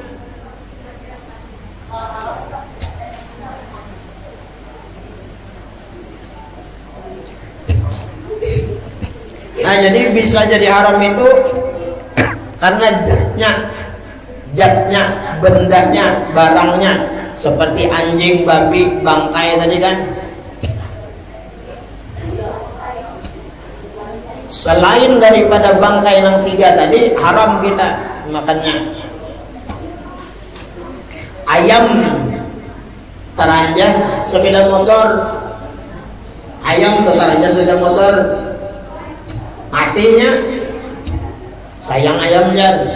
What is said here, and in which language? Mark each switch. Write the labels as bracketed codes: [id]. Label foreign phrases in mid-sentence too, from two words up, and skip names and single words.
[id] Nah, jadi bisa jadi haram itu karena jatnya, bendanya, barangnya, seperti anjing, babi, bangkai tadi kan. Selain daripada bangkai yang tiga tadi, haram kita makannya. Ayam teranjah sepeda motor, ayam teranjah sepeda motor, matinya sayang ayam jan.